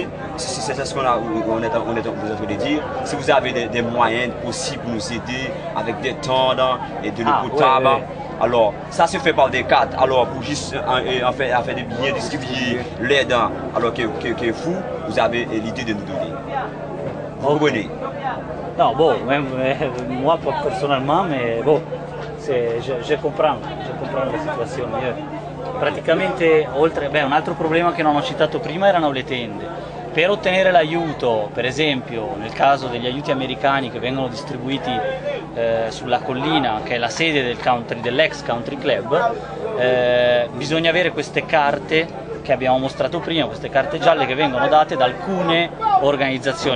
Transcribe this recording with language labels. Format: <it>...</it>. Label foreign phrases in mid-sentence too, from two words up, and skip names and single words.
<fr>C'est ce qu'on est en train de dire. Si vous avez des moyens possibles pour nous aider avec des tentes et de l'eau potable, alors ça se fait par des cartes. Alors pour juste afin de bien distribuer l'aide, alors que vous, vous avez l'idée de nous donner. Vous comprenez? Non, bon, même, moi pas personnellement, mais bon, je comprends la situazione.</fr> <it>Praticamente, un altro problema che non ho citato prima erano le tende. Per ottenere l'aiuto, per esempio nel caso degli aiuti americani che vengono distribuiti sulla collina, che è la sede dell'ex country club, bisogna avere queste carte che abbiamo mostrato prima, queste carte gialle che vengono date da alcune organizzazioni.</it>